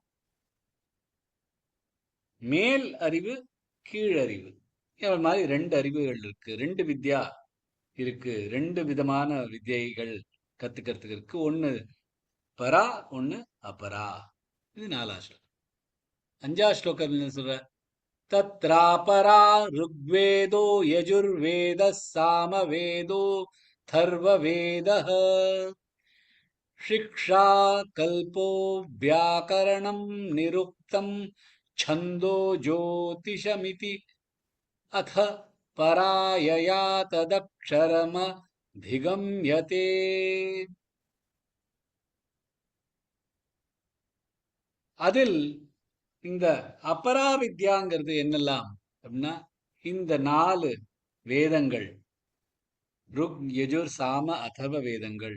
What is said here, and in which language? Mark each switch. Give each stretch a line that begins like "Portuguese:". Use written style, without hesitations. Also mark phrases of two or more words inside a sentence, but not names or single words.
Tamil: மேல் அறிவு, கீழறிவு, மாதிரி ரெண்டு அறிவுகள் இருக்கு, ரெண்டு வித்யா இருக்கு, ரெண்டு விதமான வித்யைகள் கத்துக்கிறதுக்கு இருக்கு. ஒண்ணு பரா, ஒண்ணு அபரா. இது 4ஆம் ஸ்லோகம். 5ஆம் ஸ்லோகம் என்ன சொல்ற?
Sanskrit: तत्रापरा ऋग्वेदो यजुर्वेद सामवेदो अथर्ववेदः शिक्षा कल्पो व्याकरणं निरुक्तं छन्दो ज्योतिषमिति अथ परायया तदक्षरमधिगम्यते.
Tamil: அதில் இந்த அபராவித்யாங்கிறது என்னெல்லாம் அப்படின்னா, இந்த 4 வேதங்கள், ருக் யஜுர் சாம அதர்வ வேதங்கள்.